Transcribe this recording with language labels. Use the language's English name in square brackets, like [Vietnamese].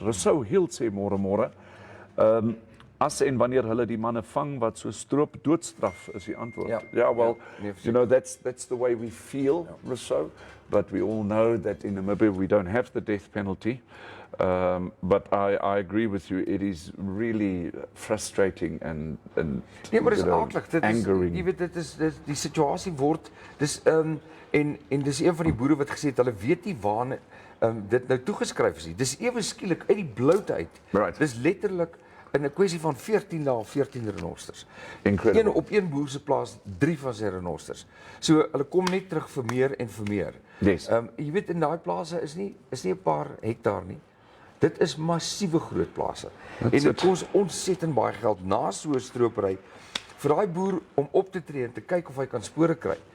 [Afrikaans] Rousseau Hill sê môre. As en wanneer hulle die manne vang wat so stroop, doodstraf is die antwoord. [English] Well, you know that's the way we feel, Rousseau, but we all know that in Namibia we don't have the death penalty. But I agree with you. It is really frustrating and [Afrikaans] Nee, maar dis [English] you know, [Afrikaans] aardig. Dit is [English] angering. [Afrikaans] jy weet dit is die situasie word dis en dis een van die boere wat gesê het hulle weet nie waar dit nou toegeskryf is nie. Dis ewe skielik uit die bloute uit. [English] Right. [Afrikaans] Dis letterlik in 'n kwessie van 14 dae 14 renosters. [English] Incredible. [Afrikaans] Op een boer se plaas 3 van sy renosters. So hulle kom net terug vir meer en vir meer. [English] Yes. [Afrikaans] Jy weet in daai plase is nie 'n paar hektaar nie. Dit is massiewe groot plase. En dit kos ontsettend baie geld na so 'n stropery vir daai boer om op te tree en te kyk of hy kan spore kry.